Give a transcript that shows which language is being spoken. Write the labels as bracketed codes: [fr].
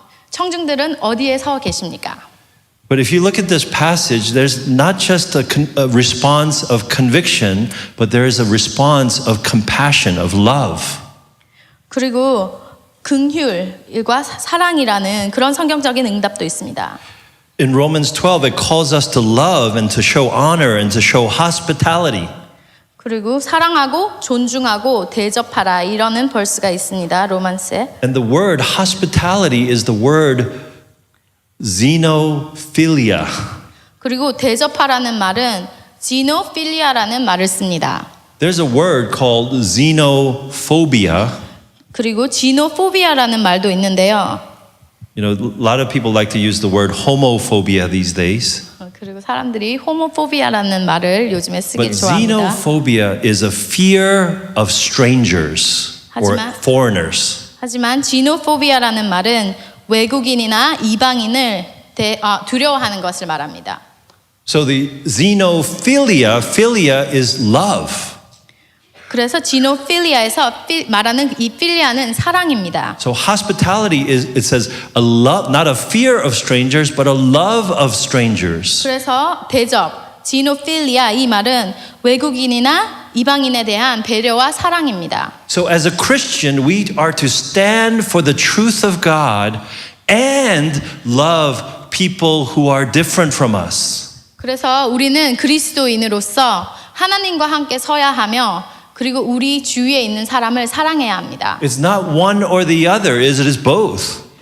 [ko] 청중들은 어디에 서 계십니까? [en] But if you look at this passage, there's not just a response of conviction, but there is a response of compassion, of love. [ko] 그리고 긍휼과 사랑이라는 그런 성경적인 응답도 있습니다. [en] In Romans 12, it calls us to love and to show honor and to show hospitality. [ko] 그리고 사랑하고 존중하고 대접하라 이러는 벌스가 있습니다. 로만스에. [en] And the word hospitality is the word xenophilia. [ko] 그리고 대접하라는 말은 xenophilia라는 말을 씁니다. [en] There's a word called xenophobia. [ko] 그리고 xenophobia라는 말도 있는데요. [en] You know, a lot of people like to use the word homophobia these days. [ko] 그리고 사람들이 호모포비아라는 말을 요즘에 쓰기를 [en] But [ko] 좋아합니다. [en] xenophobia is a fear of strangers or [ko] 하지만- [en] foreigners. [ko] 하지만 지노포비아라는 말은 외국인이나 이방인을 두려워하는 것을 말합니다. [en] So the xenophilia, philia is love. [ko] 그래서 지노필리아에서 말하는 이 필리아는 사랑입니다. [en] So hospitality is, it says, a love, not a fear of strangers, but a love of strangers. [ko] 그래서 대접, 지노필리아 이 말은 외국인이나 이방인에 대한 배려와 사랑입니다. [en] So as a Christian, we are to stand for the truth of God and love people who are different from us. [ko] 그래서 우리는 그리스도인으로서 하나님과 함께 서야 하며 그리고 우리 주위에 있는 사람을 사랑해야 합니다. [en] It's not one or the other, it is both.